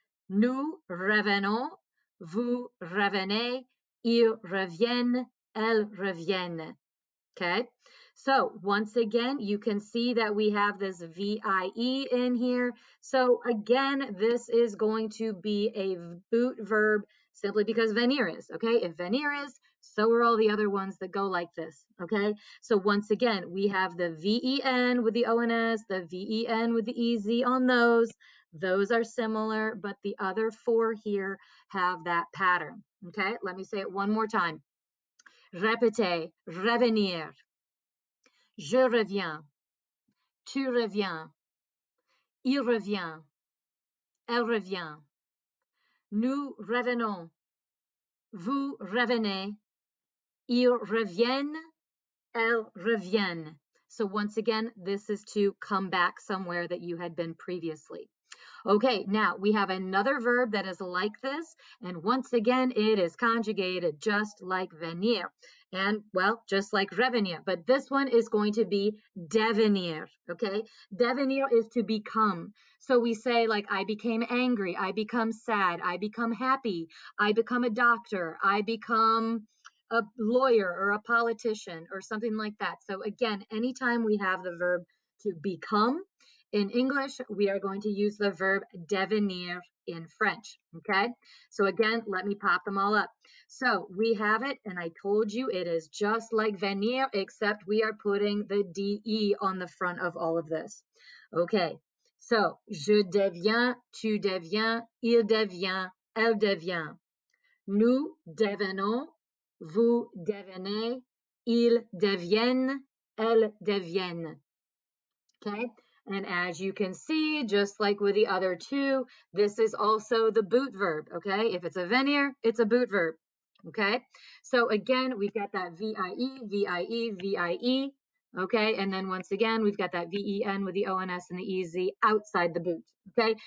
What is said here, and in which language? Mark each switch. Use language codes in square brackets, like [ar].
[fr] Nous revenons, vous revenez, ils reviennent, elles reviennent. Okay, [en] So once again, you can see that we have this VIE in here. So again, this is going to be a boot verb simply because venir is, okay? If venir is, so are all the other ones that go like this, okay? So once again, we have the VEN with the ONS, the VEN with the EZ on those. Those are similar, but the other four here have that pattern, okay? Let me say it one more time. [fr] Répétez, revenir. Je reviens, tu reviens, il revient, elle revient. Nous revenons, vous revenez, ils reviennent, elles reviennent. [en] So once again, this is to come back somewhere that you had been previously. Okay, now we have another verb that is like this, and once again, it is conjugated just like venir, and well, just like revenir, but this one is going to be devenir, okay? Devenir is to become. So we say like, I became angry, I become sad, I become happy, I become a doctor, I become a lawyer or a politician or something like that. So again, anytime we have the verb to become, in English, we are going to use the verb devenir in French, okay? So again, let me pop them all up. So we have it, and I told you it is just like venir, except we are putting the DE on the front of all of this. Okay, so [fr] je deviens, tu deviens, il devient, elle devient. Nous devenons, vous devenez, ils deviennent, elles deviennent. [en] Okay, and as you can see, just like with the other two, this is also the boot verb, okay? If it's a venir, it's a boot verb, okay? So again, we've got that VIE, VIE, VIE, okay? And then once again, we've got that VEN with the ONS and the EZ outside the boot, okay?